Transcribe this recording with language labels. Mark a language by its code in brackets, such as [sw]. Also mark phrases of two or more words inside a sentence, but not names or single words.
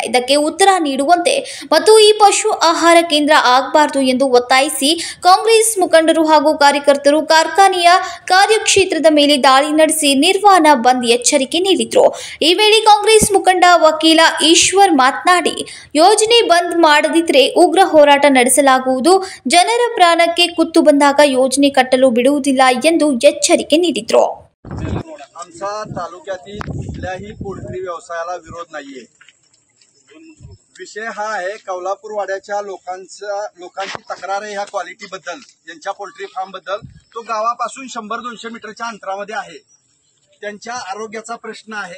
[kn] ಇದಕ್ಕೆ ಉತ್ತರ ನೀಡುವಂತೆ ಮತ್ತು ಈ ಪಶು ಆಹಾರ ಕೇಂದ್ರ ಆಗಬಾರದು ಎಂದು ಒತ್ತಾಯಿಸಿ ಕಾಂಗ್ರೆಸ್ ಮುಖಂಡರು ಹಾಗೂ ಕಾರ್ಯಕರ್ತರು ಕಾರ್ಖಾನೆಯ ಕಾರ್ಯಕ್ಷೇತ್ರದ ಮೇಲೆ ದಾಳಿ ನಡೆಸಿ ನಿರ್ವಾಣ ಬಂದ್ ಎಚ್ಚರಿಕೆ ನೀಡಿದರು. ಈ ವೇಳೆ ಕಾಂಗ್ರೆಸ್ ಮುಖಂಡ ವಕೀಲ ಈಶ್ವರ್ ಮಾತನಾಡಿ, ಯೋಜನೆ ಬಂದ್ ಮಾಡದಿದ್ದರೆ ಉಗ್ರ ಹೋರಾಟ ನಡೆಸಲಾಗುವುದು, ಜನರ ಪ್ರಾಣಕ್ಕೆ ಕುತ್ತು ಬಂದಾಗ ಯೋಜನೆ ಕಟ್ಟಲು ಬಿಡುವುದಿಲ್ಲ ಎಂದು एಚ್ಚರಿಕೆ ನೀಡಿದರು. [mr] आमचा तालुक्यातील कुठल्याही पोल्ट्री व्यवसायाला विरोध नाहीये. विषय हा आहे कौलापूर वाड्याच्या लोकांची तक्रार आहे ह्या क्वालिटी बद्दल, ज्यांच्या [en] poultry farm [mr] बद्दल. तो गावापासून 100-200 मीटरच्या अंतरामध्ये आहे. त्यांच्या आरोग्याचा प्रश्न आहे.